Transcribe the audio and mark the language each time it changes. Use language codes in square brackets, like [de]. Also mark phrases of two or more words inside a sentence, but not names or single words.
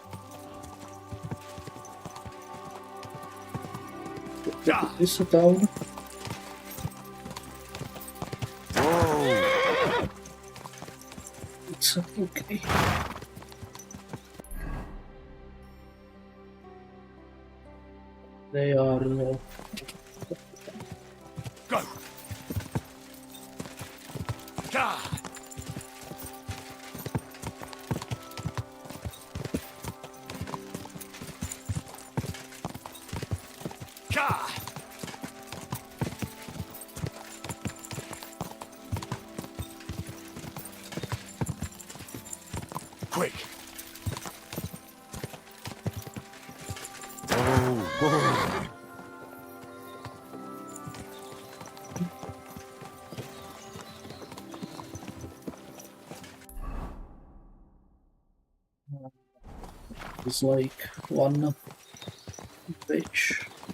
[en] Put this down. It's okay. They are Go! Ka! Ka! Quick! Whoa! It's like one page.